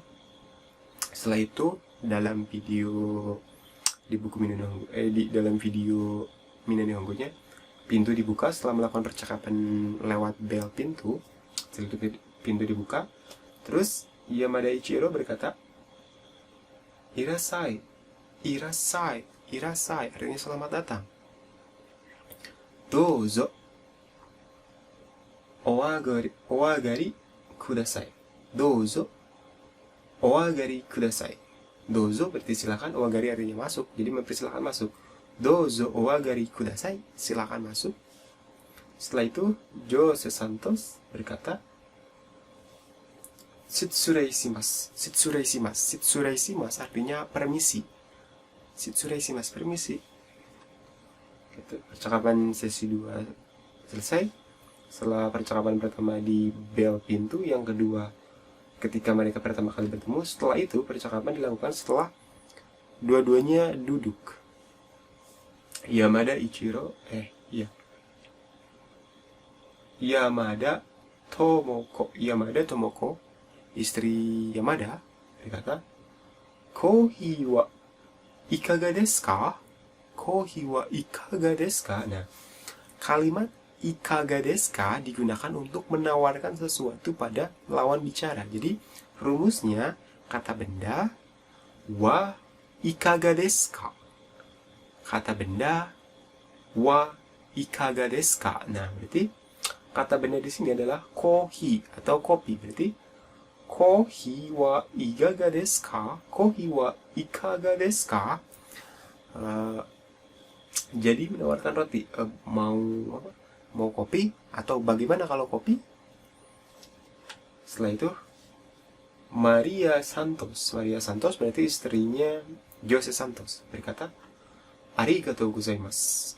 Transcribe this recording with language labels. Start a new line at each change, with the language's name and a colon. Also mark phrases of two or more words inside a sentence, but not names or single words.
Indonesian: Setelah itu, dalam video di buku dalam video Mina Nihongo-nya, pintu dibuka setelah melakukan percakapan lewat bel pintu. Setelah itu pintu dibuka. Terus Yamada Ichiro berkata, Irasai artinya selamat datang.
Japanese: どうぞ お上がり ください. どうぞ お上がり ください.
Indonesian: Dozo berarti silakan, oagari artinya masuk, jadi mempersilahkan masuk.
Japanese: どうぞ お上がり ください,
Indonesian: silakan masuk. Setelah itu, Jose Santos berkata, Shitsureishimasu artinya permisi.
Japanese: Shitsureishimasu, permisi.
Indonesian: Gitu. Percakapan sesi 2 selesai. Setelah percakapan pertama di bel pintu, yang kedua ketika mereka pertama kali bertemu. Setelah itu percakapan dilakukan setelah dua-duanya duduk.
Japanese: Yamada Tomoko,
Indonesian: istri Yamada, berkata,
Japanese: コーヒー は いかが です か?
Indonesian: Nah, kalimat
Japanese: いかが です か
Indonesian: digunakan untuk menawarkan sesuatu pada lawan bicara. Jadi rumusnya kata benda
Japanese: は いかが です か.
Indonesian: Kata benda
Japanese: は いかが です か.
Indonesian: Nah, berarti kata benda di sini adalah kohi atau kopi.
Japanese: Berarti コーヒー は いかが です か? コーヒー は いかが です か?
Indonesian: Jadi menawarkan roti. Mau kopi atau bagaimana kalau kopi? Setelah itu Maria Santos berarti istrinya Jose Santos berkata,
Japanese: ありがとう ございます.